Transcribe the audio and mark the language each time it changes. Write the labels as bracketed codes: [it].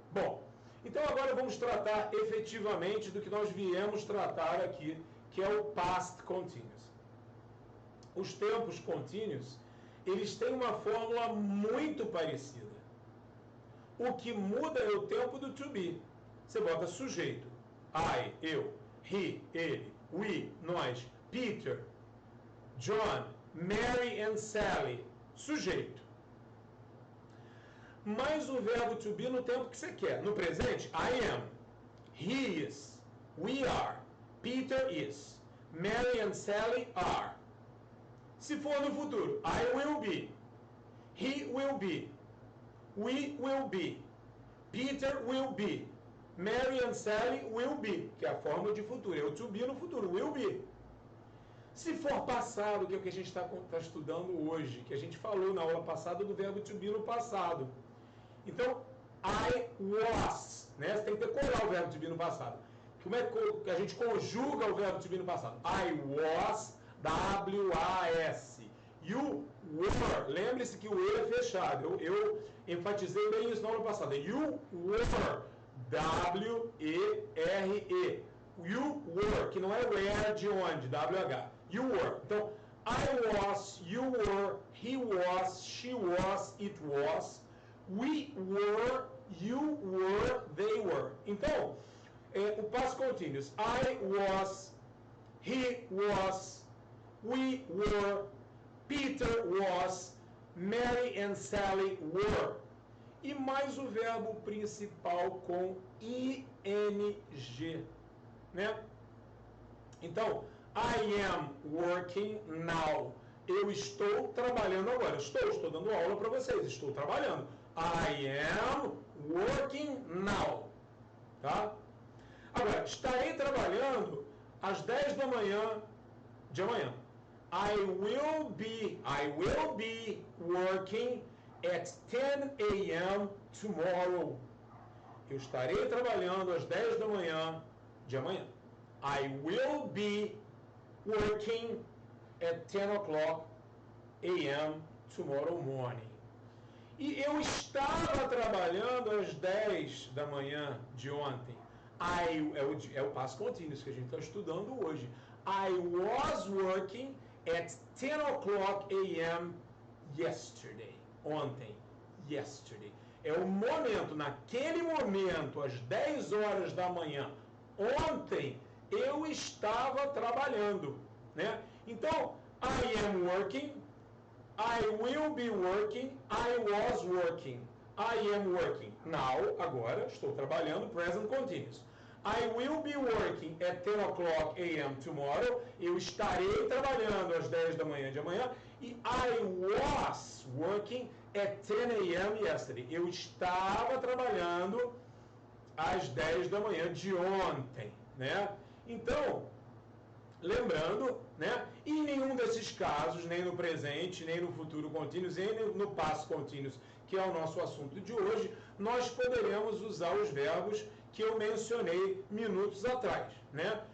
[pt] Bom, então agora vamos tratar efetivamente do que nós viemos tratar aqui, que é o past continuous. Os tempos contínuos, eles têm uma fórmula muito parecida. O que muda é o tempo do to be. Você bota sujeito. I, eu. He, ele. We, nós. [en] Peter, John, Mary and Sally. [pt] Sujeito. Mais o verbo to be no tempo que você quer. No presente, [en] I am. He is. We are. Peter is. Mary and Sally are. [pt] Se for no futuro, [en] I will be. He will be. We will be. Peter will be. Mary and Sally will be. [pt] Que é a forma de futuro. É o to be no futuro. [en] Will be. [pt] Se for passado, que é o que a gente está estudando hoje, que a gente falou na aula passada do verbo to be no passado. Então, [en] I was. [pt] Né? Você tem que decorar o verbo to be no passado. Como é que a gente conjuga o verbo to be no passado? [en] I was, W-A-S. You were. [pt] Lembre-se que o E é fechado. Eu enfatizei bem isso na aula passada. [en] You were. [pt] W-E-R-E. [en] You were, [pt] que não é where de onde, W-H. [en] You were. [pt] Então, [en] I was, you were, he was, she was, it was. We were, you were, they were. [pt] Então, o [en] past continuous. I was, he was, we were, Peter was, Mary and Sally were. [pt] E mais o verbo principal com ing, né? [en] Então, I am working now. [pt] Eu estou trabalhando agora. Estou dando aula para vocês. Estou trabalhando. [en] I am working now. Tá? [pt] Agora, estarei trabalhando às 10 da manhã de amanhã. [en] I will be working at 10 a.m. tomorrow. [pt] Eu estarei trabalhando às 10 da manhã de amanhã. [en] I will be working at 10 o'clock a.m. tomorrow morning. [pt] E eu estava trabalhando às 10 da manhã de ontem. É o past continuous que a gente está estudando hoje. [en] I was working at 10 o'clock a.m. yesterday. [pt] Ontem. [en] Yesterday. [pt] É o momento, naquele momento, às 10 horas da manhã, ontem, eu estava trabalhando, né? Então, [en] I am working, I will be working, I was working, I am working. Now, [pt] agora, estou trabalhando, [en] present continuous. I will be working at 10 o'clock a.m. tomorrow. [pt] Eu estarei trabalhando às 10 da manhã de amanhã. E [en] I was working at 10 a.m. yesterday. [pt] Eu estava trabalhando às 10 da manhã de ontem, né? Então, lembrando, né? Em nenhum desses casos, nem no presente, nem no futuro contínuo, nem no past continuous, que é o nosso assunto de hoje, nós poderemos usar os verbos que eu mencionei minutos atrás, né?